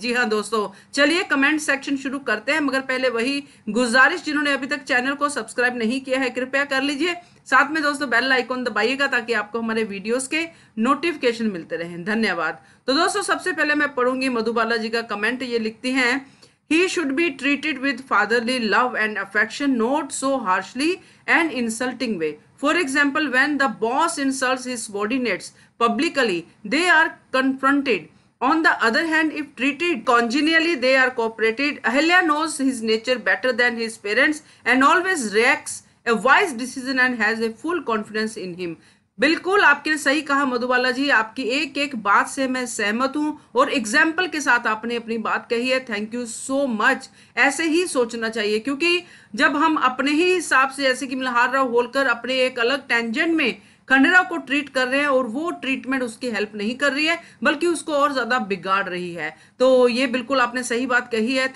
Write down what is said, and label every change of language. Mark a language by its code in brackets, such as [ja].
[hi] जी हाँ दोस्तों, चलिए कमेंट सेक्शन शुरू करते हैं। मगर पहले वही गुजारिश, जिन्होंने अभी तक चैनल को सब्सक्राइब नहीं किया है कृपया कर लीजिए। साथ में दोस्तों बेल आइकॉन दबाइएगा ताकि आपको हमारे वीडियोस के नोटिफिकेशन मिलते रहें। धन्यवाद। तो दोस्तों, सबसे पहले मैं पढ़ूंगी मधुबाला जी का कमेंट। ये लिखती हैं, [en] He should be treated with fatherly love and affection, not so harshly and insulting way. For example, when the boss insults his subordinates publicly, they are confronted. On the other hand, if treated congenially, they are cooperated. Ahilya knows his nature better than his parents and always reacts a wise decision and has a full confidence in him. [hi] बिल्कुल आपने सही कहा मधुबाला जी, आपकी एक एक बात से मैं सहमत हूं और एग्जाम्पल के साथ आपने अपनी बात कही है। [en] Thank you so much. [hi] ऐसे ही सोचना चाहिए, क्योंकि जब हम अपने ही हिसाब से, जैसे कि मल्हार राव होलकर अपने एक अलग टेंजेंट में खंडेराव को ट्रीट कर रहे हैं और वो ट्रीटमेंट उसकी हेल्प नहीं कर रही है बल्कि उसको और ज्यादा बिगाड़ रही है, तो ये बिल्कुल आपने सही बात कही है।